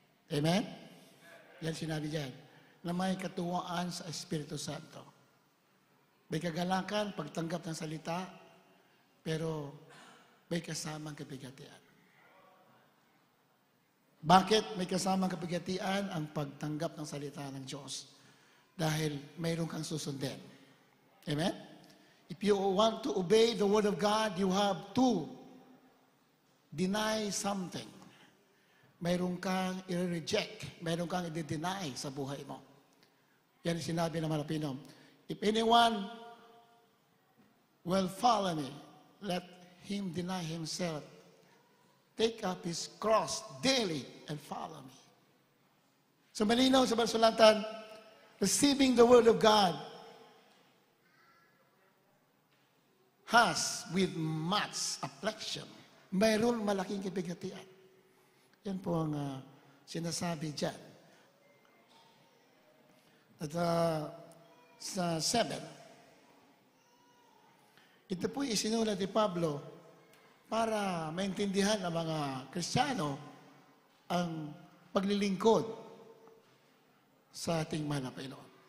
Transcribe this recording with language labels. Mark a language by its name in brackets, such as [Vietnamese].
[Filipino] Amen? Yan sinabi dyan, na may katuwaan sa Espiritu Santo. May kagalakan, pagtanggap ng salita, pero may kasamang kapighatian. Bakit may kasamang kapighatian ang pagtanggap ng salita ng Diyos? Dahil mayroon kang susundin. Amen? [English] If you want to obey the Word of God, you have to deny something. [Filipino] Mayroon kang i-reject. Mayroon kang i-deny sa buhay mo. Yan sinabi ng Malapino. [English] If anyone will follow me, let him deny himself, take up his cross daily, and follow me. [Filipino] So malinaw sa Balsulatan, [English] receiving the Word of God has with much affliction. [Filipino] Mayroon malaking kapighatian. Yan po ang sinasabi dyan. At sa 7, ito po isinulat ni Pablo para maintindihan ng mga Kristiyano ang paglilingkod sa ating mahal na Panginoon.